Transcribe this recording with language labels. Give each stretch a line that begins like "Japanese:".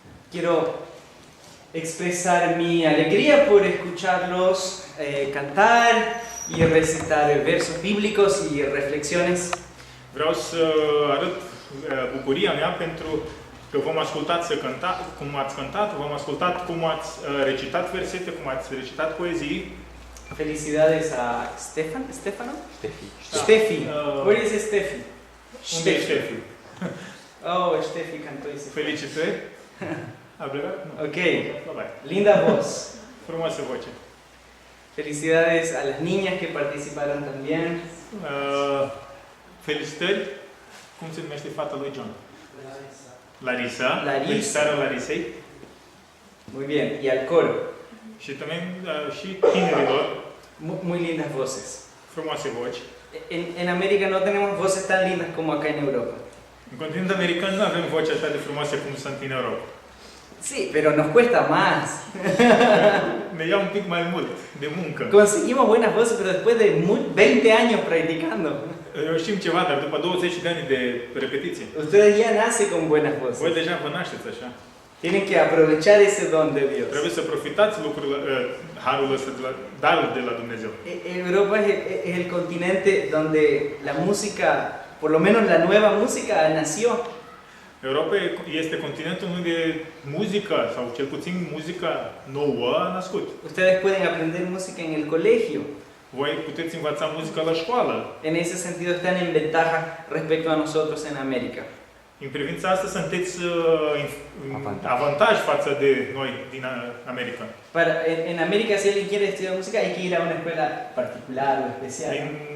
Spanish: Quiero expresar mi alegría por escucharlos cantar y recitar versos bíblicos y reflexiones.
Romanian: Vreau să arăt bucuria mea pentru că v-am ascultat cum ați cântat, v-am ascultat cum ați recitat versete, cum ați recitat poezii.
Spanish: Felicidades a Stefano? Steffi.
English: Where is Steffi?
Romanian: Unde e Ștefi?
Spanish: Oh, Steffi cantó y se fue.
Romanian: Felicitări. A plecat? Nu.
English: Ok, Bye-bye.
Spanish: linda voz.
Romanian: Frumoasă voce.
Spanish: Felicidades a las niñas que participaron también.
Romanian: Felicitări. Cum se numește fata lui John? Larisa. Larisa. Felicitarea Larisei.
Spanish: Muy bien, y al coro.
Romanian: Și
Spanish: también
Romanian: și tinerilor.
Spanish: Muy lindas voces.
Romanian: Frumoase voci.
Spanish: En América no tenemos voces tan lindas como acá en Europa.
Romanian: În continentul american nu avem voci așa de frumoase cum sunt în Europa.
Spanish: Sí, pero nos cuesta más.
Romanian: Ne ia un pic mai mult de muncă.
Spanish: Conseguimos buenas voces, pero después de 20 años practicando.
Romanian: Știm ceva, dar după 20 de ani de repetiție.
Spanish: Ustedes ya nacen con buenas
Romanian: Voi
Spanish: voces.
Romanian: deja vă nașteți așa.
Spanish: Tienen que aprovechar ese don de Dios.
Romanian: Trebuie să profitați harul ăsta, darul de la Dumnezeu.
Spanish: Europa es el continente donde la música, por lo menos la nueva música, nació.
Romanian: Europa este continentul unde muzica, sau cel puțin muzica nouă, a născut.
Spanish: Ustedes pueden aprender música en el colegio.
Romanian: Voi puteți învăța muzica la școală.
Spanish: En ese sentido están en ventaja respecto a nosotros en América.
Romanian: În privința asta sunteți avantaj față de noi din America.
Spanish: En América, si alguien quiere estudiar música, hay que ir a una escuela particular o especial.